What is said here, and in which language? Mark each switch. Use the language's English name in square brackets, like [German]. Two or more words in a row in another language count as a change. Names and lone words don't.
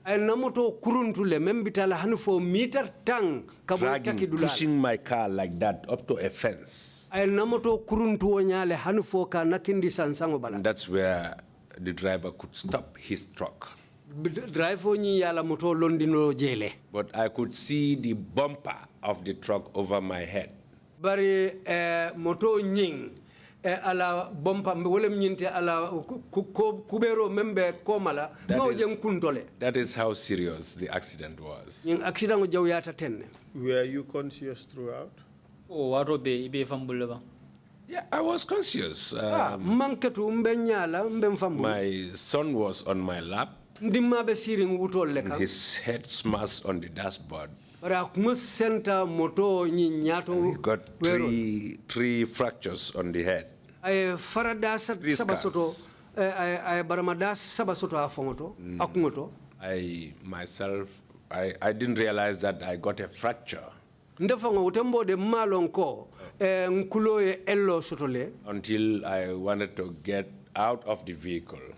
[English] Dragging, pushing my car like that up to a fence. And that's where the driver could stop his truck. But I could see the bumper of the truck over my head. [Mandingo] Bari moto nying ala bompa wolem nyinte ala kubero membe komala no jeng kuntole. [English] That is how serious the accident was. [Mandingo] Nying accident go jawyata tenne. [English] Were you conscious throughout? [Mandingo] Oh, waro be ibe fambulle ba. [English] Yeah, I was conscious. [Mandingo] Manketu mbenyala mbemfambu. [English] My son was on my lap. [Mandingo] Ndimma be siring wutol le kan. [English] His head smashed on the dashboard. He got three fractures on the head. 3 scars. I myself, I didn't realize that I got a fracture until I wanted to get out of the vehicle.